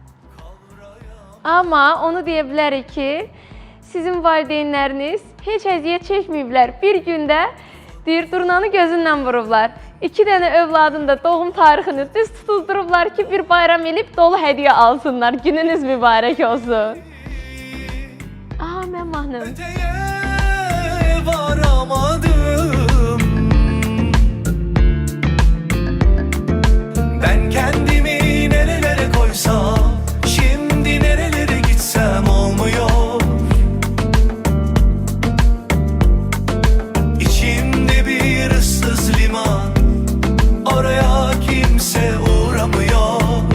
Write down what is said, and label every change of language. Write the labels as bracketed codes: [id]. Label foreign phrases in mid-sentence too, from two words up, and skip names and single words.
[az] Amma onu deyə bilərik ki, sizin valideynləriniz heç əziyyət çəkməyiblər. Bir gündə deyir, durnanı gözündən vurublar. 2 dənə övladın da doğum tarixini düz tutuldurublar ki, bir bayram elib dolu hədiyyə alsınlar. Gününüz mübarək olsun. Aha, mən mahnım. [tr] Varamadım. Ben kendimi nerelere koysam, şimdi nerelere gitsem olmuyor. İçimde bir ıssız liman, oraya kimse uğramıyor.